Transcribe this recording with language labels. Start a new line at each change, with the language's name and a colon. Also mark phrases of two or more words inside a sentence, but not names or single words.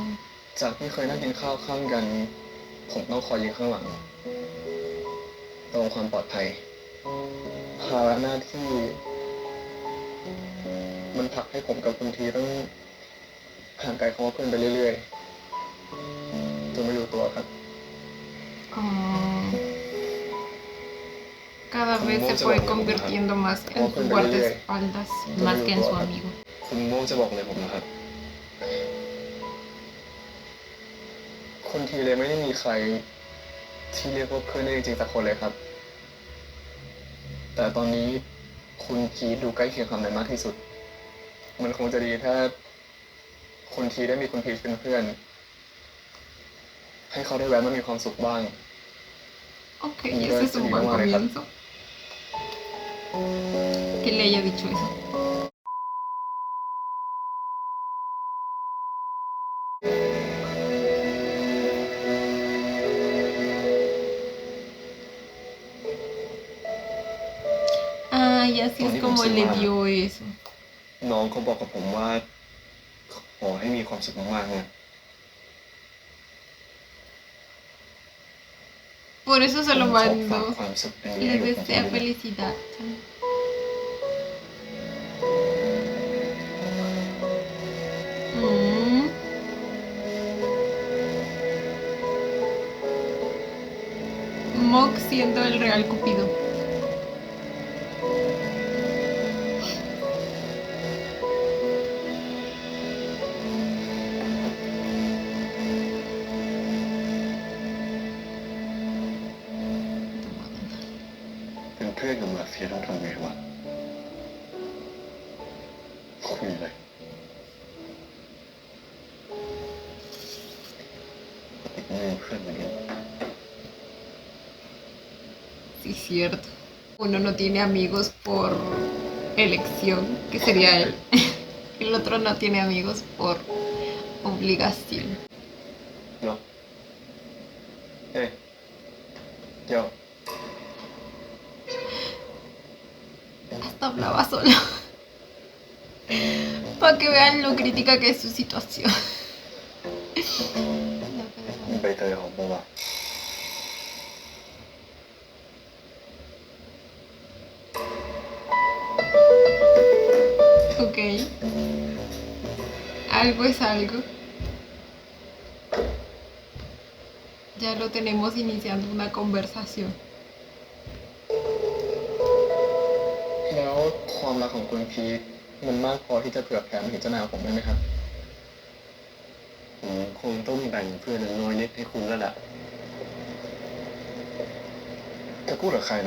Thai: จากที่เคยนั่งกินข้าวข้างกัน ผมต้องคอยยืนข้างหลังตรงความปลอดภัย ภาระหน้าที่ มันผลักให้ผมกับคุณทีต้องห่างไกลคำว่าเพื่อนไปเรื่อยๆจนไม่รู้ตัวครับ
Spanish: Oh, cada vez se fue convirtiendo más en su guardaespaldas, más que en su amigo.
Thai: คุณโมจะบอกอะไรผมนะครับ คนทีเลยไม่ได้มีใครที่เรียกว่าเพื่อนได้จริงๆสักคนเลยครับ แต่ตอนนี้คุณพีทดูใกล้เคียงคำนั้นมากที่สุด มันคงจะดีถ้าคุณทีได้มีคุณพีทเป็นเพื่อน ให้เขาได้แวะมามีความสุขบ้าง
Spanish: Ok, ese es un buen comienzo. Que le haya dicho eso. Ay, así es como le dio eso.
Thai: น้องเขาบอกกับผมว่าขอให้มีความสุขมากๆนะ
Spanish: Por eso se lo
Thai: ผมขอฝาก
Spanish: mando.
Thai: ความสุขอันนี้
Spanish: Le
Thai: ให้กับคุณ
Spanish: desea
Thai: พีท
Spanish: felicidad. Mm. Mok siendo el real Cupido. Tomada.
Thai: เป็นเพื่อนกับมาเฟียต้องทำไงวะคุยเลยอีกไม่มีเพื่อนเหมือนกัน
Spanish: Sí, cierto. Uno no tiene amigos por elección, que sería él. El otro no tiene amigos por obligación.
Thai: เนาะเฮ้ยเดี๋ยว
Spanish: Hasta hablaba solo. Para que vean lo crítica que es su situación.
Thai: ใบเตยหอมปะวะ
Spanish: Ok. Algo es algo. Ya lo tenemos iniciando una conversación.
Thai: แล้วความรักของคุณพีทมันมากพอที่จะเผื่อแผ่มาถึงเจ้านายของผมได้ไหมครับ ผมคงต้องแบ่งเพื่อนน้อยนิดให้คุณแล้วล่ะจะพูดกับใครนะ